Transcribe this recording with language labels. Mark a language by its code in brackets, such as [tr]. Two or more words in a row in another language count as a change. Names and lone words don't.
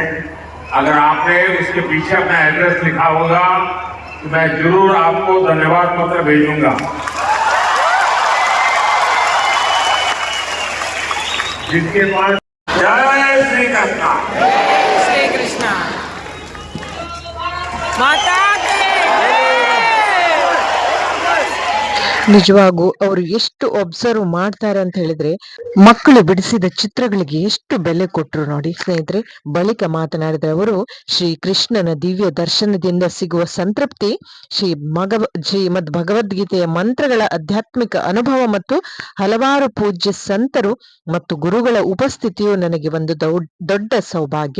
[hi] अगर आपने उसके पीछे अपना एड्रेस लिखा होगा तो मैं जरूर आपको धन्यवाद पत्र भेजूंगा। जिसके पास जय श्री कृष्ण, श्री कृष्ण माता की [kn] ನಿಜವಾಗೂ ಅವರು ಎಷ್ಟು ಒಬ್ಸರ್ವ್ ಮಾಡ್ತಾರೆ ಅಂತ ಹೇಳಿದ್ರೆ, ಮಕ್ಕಳು ಬಿಡಿಸಿದ ಚಿತ್ರಗಳಿಗೆ ಎಷ್ಟು ಬೆಲೆ ಕೊಟ್ರು ನೋಡಿ ಸ್ನೇಹಿತರೆ. ಬಳಿಕ ಮಾತನಾಡಿದ ಅವರು, ಶ್ರೀ ಕೃಷ್ಣನ ದಿವ್ಯ ದರ್ಶನದಿಂದ ಸಿಗುವ ಸಂತೃಪ್ತಿ, ಶ್ರೀಮದ್ ಭಗವದ್ಗೀತೆಯ ಮಂತ್ರಗಳ ಆಧ್ಯಾತ್ಮಿಕ ಅನುಭವ ಮತ್ತು ಹಲವಾರು ಪೂಜ್ಯ ಸಂತರು ಮತ್ತು ಗುರುಗಳ ಉಪಸ್ಥಿತಿಯು ನನಗೆ ಒಂದು ದೊಡ್ಡ ಸೌಭಾಗ್ಯ.